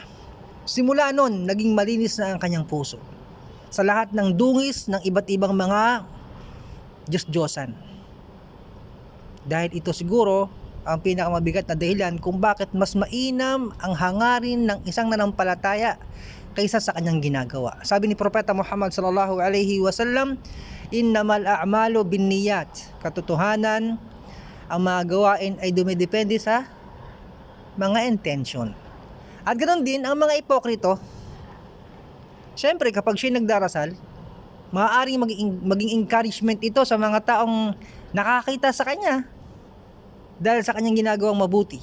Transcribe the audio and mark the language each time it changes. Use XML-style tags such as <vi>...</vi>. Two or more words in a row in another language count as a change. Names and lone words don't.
<tl>Simula noon, naging malinis na ang kanyang puso sa lahat ng dungis ng iba't ibang mga Diyos-Diyosan. Dahil ito siguro ang pinakamabigat na dahilan kung bakit mas mainam ang hangarin ng isang nanampalataya kaysa sa kanyang ginagawa. Sabi ni Propeta Muhammad</tl> <ar>صلى الله عليه وسلم, إنما الأعمال بالنيات.</ar> <tl>Katotohanan, ang mga gawain ay dumidepende sa mga intention. At ganoon din ang mga ipokrito. Siyempre, kapag siya nagdarasal, maaaring maging encouragement ito sa mga taong nakakita sa kanya dahil sa kanyang ginagawang mabuti.</tl>